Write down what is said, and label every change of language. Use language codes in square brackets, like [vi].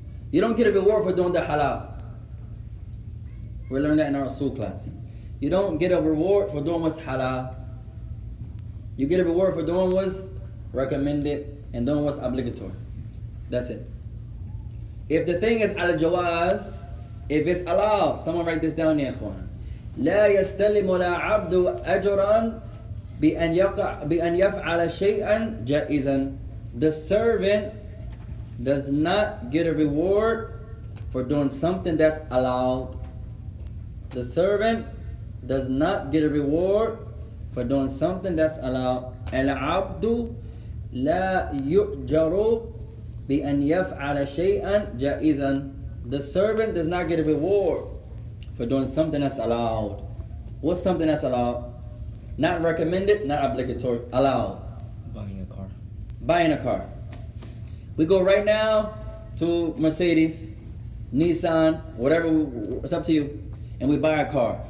[en] You don't get a reward for doing the halal. We learned that in our Usul class. You don't get a reward for doing what's halal. You get a reward for doing what's recommended and doing what's obligatory. That's it. If the thing is al-jawaz, if it's allowed, someone write this down, ya ikhwan. [ar] لا يستلم العبد أجرا بأن يفعل شيئا جائزا. [en] The servant does not get a reward for doing something that's allowed. The servant does not get a reward for doing something that's allowed. [ar] العبد لا يؤجر بأن يفعل شيئا جائزا. [en] The servant does not get a reward for doing something that's allowed. What's something that's allowed? Not recommended, not obligatory. Allowed. Buying a car. Buying a car. We go right now to Mercedes, Nissan, whatever, it's up to you, and we buy a car.